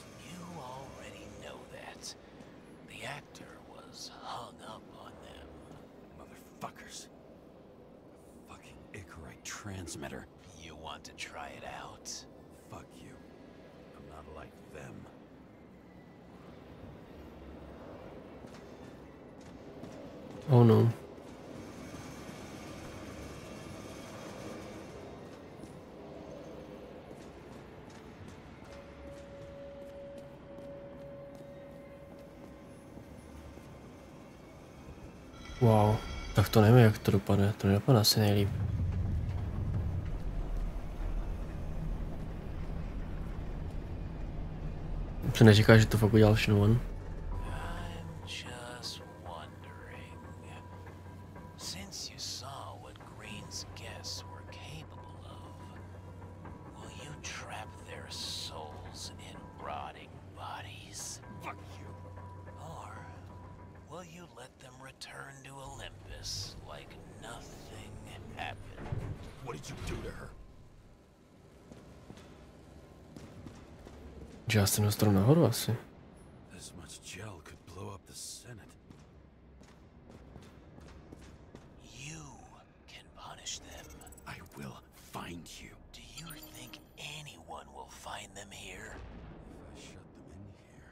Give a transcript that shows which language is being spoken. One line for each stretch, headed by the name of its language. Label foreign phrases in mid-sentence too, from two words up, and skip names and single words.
English: You already know that. The actor was hung up on them. Motherfuckers. A fucking Icarite transmitter. You want to try it out? Fuck you. I'm not like them. Oh no.
Czech: Wow, tak to nevím, jak to dopadne. To nedopadne asi nejlíp. Se neříká, že to fakt udělal Shinwan.
English: I'm just wondering. Since you saw what Green's guests were capable of, will you trap their souls in rotting bodies? Fuck you. Or will you let them return to Olympus like nothing happened? What did you do to her?
Czech: Že já jsem dostal nahoru asi.
English: This much gel could blow up the Senate. You can punish them. I will find you. Do you think anyone will find them here? If I shut them in here,